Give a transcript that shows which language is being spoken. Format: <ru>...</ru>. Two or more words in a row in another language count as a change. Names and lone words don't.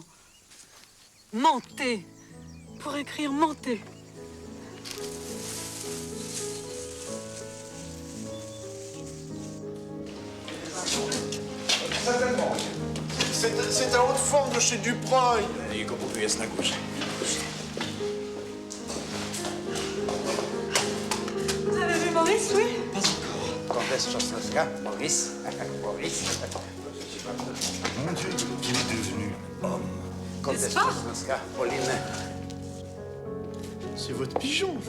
<fr>Mentez. Pour écrire, mentez. Certainement. C'est un haut de forme de chez Dubreuil.</fr> <pl>I kupuję na górze.</pl> <fr>Vous avez vu Maurice, oui? Comtesse Josnowska, Maurice. Maurice. Mon Dieu, il est devenu homme. Comtesse N'est-ce pas? Josnowska, Pauline. C'est votre pigeon, je...</fr>